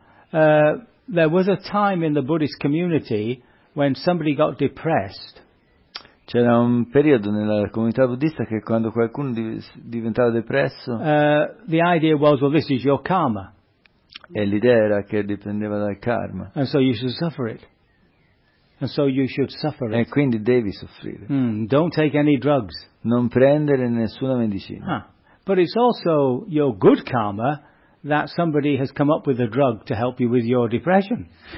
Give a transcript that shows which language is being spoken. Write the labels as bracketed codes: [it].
[en] There was a time in the Buddhist community when somebody got depressed. [it] C'era un periodo nella comunità buddista che quando qualcuno diventava depresso. [en] The idea was, well, this is your karma. [it] E l'idea era che dipendeva dal karma. [en] And so you should suffer it. And so you should suffer it. [it] E quindi devi soffrire. [en] Mm, don't take any drugs. [it] Non prendere nessuna medicina. Ah. [en] But it's also your good karma that somebody has come up with a drug to help you with your depression.